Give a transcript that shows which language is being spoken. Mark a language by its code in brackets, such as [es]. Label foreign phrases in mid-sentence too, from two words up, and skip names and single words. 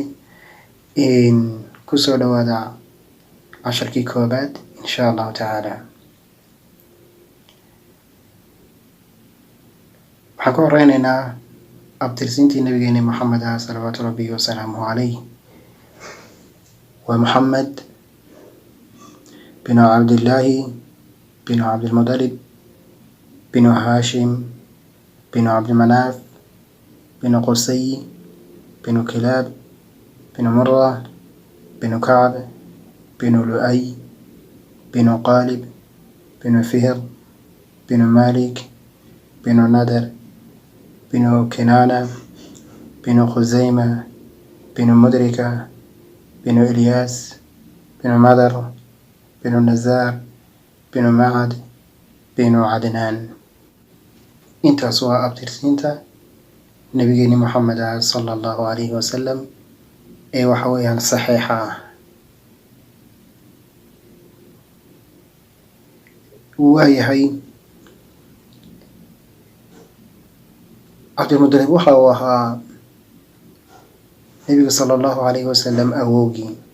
[so] Kusoo dhawaada casharkii koobaad [ar] إن شاء الله تعالى. [so] waxaan ku horeynaynaa abtirsiintii nabigeena Maxamed [ar] صلوات ربي وسلامه عليه. [so] waa Maxamed binu Cabdillaahi binu Cabdilmudalib binu Haashim binu Cabdimanaaf binu Qusay binu Kilaab binu Murra binu Kacb binu Lu'ay binu Qaalib binu Fihr binu Maalik binu Nadar binu Kinaana binu Khuzayma binu Mudrika binu Ilyaas binu Madar binu Nazaar binu Macad binu Cadnaan. intaas waa abtirsiinta nabigeena Maxamed [ar] صلى الله عليه وسلم [so] ee waxa weeyaan saxiixa ah. waayahay Cabdilmudalib waxa uu ahaa nabiga [ar] صلى الله عليه وسلم [so] awowgii.